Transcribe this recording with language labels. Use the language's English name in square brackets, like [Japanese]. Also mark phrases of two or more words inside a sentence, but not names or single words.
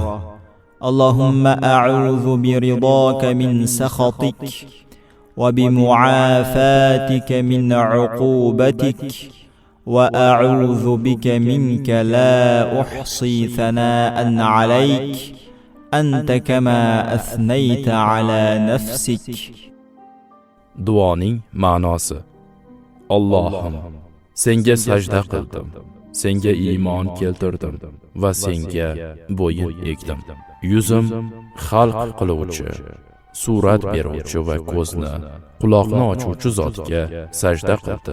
[Arabic] اللهم أعوذ برضاك من سخطك وبمعافاتك من عقوبتك وأعوذ بك منك لا أحصي ثناء عليك أنت كما أثنيت على نفسك. [Uzbek] Duoning ma'nosi: Allohim, senga sajda qildim, senga iymon keltirdim va senga bo'yin egdim. Yuzim xalq qiluvchi, surat beruvchi va ko'zni, quloqni ochuvchi zotga sajda qildi.